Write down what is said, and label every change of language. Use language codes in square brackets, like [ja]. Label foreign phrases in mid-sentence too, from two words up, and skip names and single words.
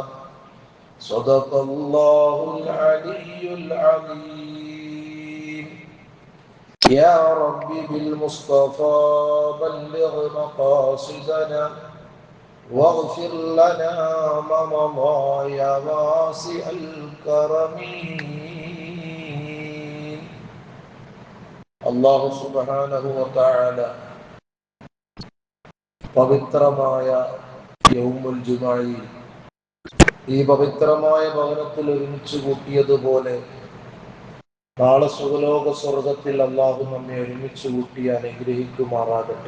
[ar] صدق الله العلي العظيم. يا رب بالمصطفى بلغ مقاصدنا واغفر لنا ما مضى يا واسع الكرم. [ml] അല്ലാഹു [ar] سبحانه وتعالى [ml] പവിത്രമായ യൗമുൽ ജുമഅയിൽ ഈ പവിത്രമായ ഭവനത്തിൽ ഒരുമിച്ച് കൂട്ടിയതുപോലെ നാളെ സുഖലോക സ്വർഗത്തിൽ അല്ലാഹു നമ്മെ ഒരുമിച്ച് കൂട്ടി അനുഗ്രഹിക്കുമാറാകട്ടെ.